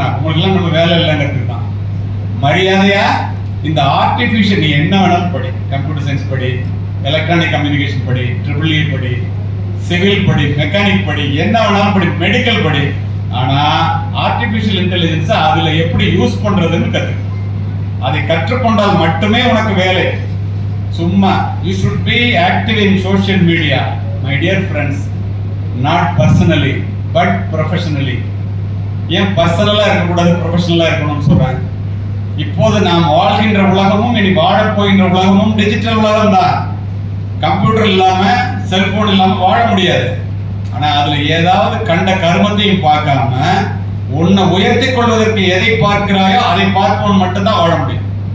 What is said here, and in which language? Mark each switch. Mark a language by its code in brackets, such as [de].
[ta] நான் உங்களுக்கு எல்லாம் நம்ம வேலை இல்லைங்கிறதுக்கு தான். மரியாதையா இந்த ஆர்டிபிஷியல் நீ என்ன வேணாலும் படி, கம்ப்யூட்டர் சயின்ஸ் படி, எலக்ட்ரானிக் கம்யூனிகேஷன் படி, EEE படி, சிவில் படி, மெக்கானிக் படி, என்ன வேணாலும் படி, மெடிக்கல் படி. ஆனா ஆர்டிபிஷியல் இன்டெலிஜென்ஸ் அதுல எப்படி யூஸ் பண்றதுன்னு கத்துக்க. அதை கற்றுக்கொண்டால் மட்டுமே உனக்கு வேலை. [en] சும்மா you should be active in social media my dear friends, not personally but professionally. [ta] ஏன் பர்சனலா இருக்கக்கூடாது, ப்ரொஃபஷனலா இருக்கணும்னு சொல்றாங்க. இப்போது நாம் வாழ்கின்ற உலகமும் இனி வாழப் போகின்ற உலகமும் டிஜிட்டல் உலகம் தான். கம்ப்யூட்டர் இல்லாம, செல்போன் இல்லாம வாழ முடியாது. ஆனா அதுல ஏதாவது கண்ட கர்மத்தையும் பார்க்காம உன்னை உயர்த்தி கொள்வதற்கு எதை பார்க்கிறாயோ அதை பார்ப்பவன் மட்டும்தான் வாழ முடியும்.